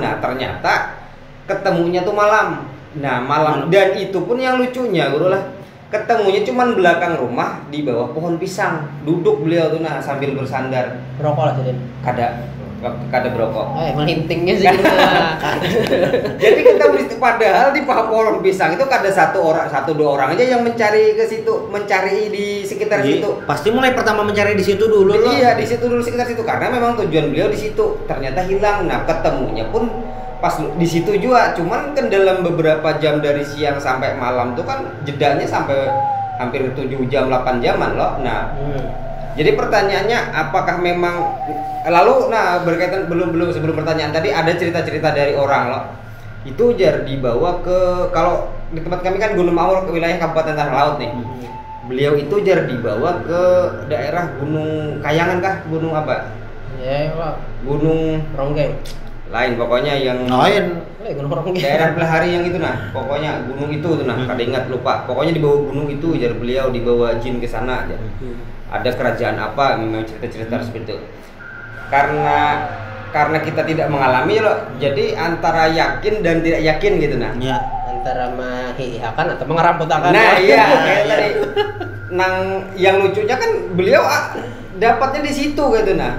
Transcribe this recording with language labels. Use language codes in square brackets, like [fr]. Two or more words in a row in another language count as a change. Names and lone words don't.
[id] Nah ternyata ketemunya tuh malam. Nah malam dan itu pun yang lucunya guru lah, ketemunya cuman belakang rumah di bawah pohon pisang. Duduk beliau tuh nah sambil bersandar. [bjn] Rokok lah sidin. Kada berokok. [id] Melintingnya sih. Jadi kita padahal di pohon pisang itu kada satu dua orang aja yang mencari ke situ, mencari di sekitar situ. Pasti mulai pertama mencari di situ dulu loh. Iya, di situ dulu sekitar situ karena memang tujuan beliau di situ. Ternyata hilang. Nah, ketemunya pun pas di situ juga. Cuman kan dalam beberapa jam dari siang sampai malam tuh kan jedanya sampai hampir 7 jam 8 jaman loh. Nah, jadi pertanyaannya apakah memang berkaitan sebelum pertanyaan tadi ada cerita-cerita dari orang loh. Itu jar dibawa ke, kalau di tempat kami kan Gunung Mawar ke wilayah Kabupaten Tanah Laut nih. Beliau itu jar dibawa ke daerah Gunung Kayangan kah? Gunung apa? Ya, Pak. Gunung Ronggeng. Lain pokoknya yang Gunung Ronggeng. daerah Belahari yang itu nah. Pokoknya gunung itu tuh nah, kada ingat lupa. Pokoknya di bawah gunung itu jar beliau dibawa jin ke sana aja. Ada kerajaan apa, memang cerita-cerita seperti itu. Karena kita tidak mengalami loh, jadi antara yakin dan tidak yakin gitu nah. Ya. Antara mengiyakan atau mengeramputakan. Nah iya kayak tadi. Yang lucunya kan beliau dapatnya di situ gitu nah.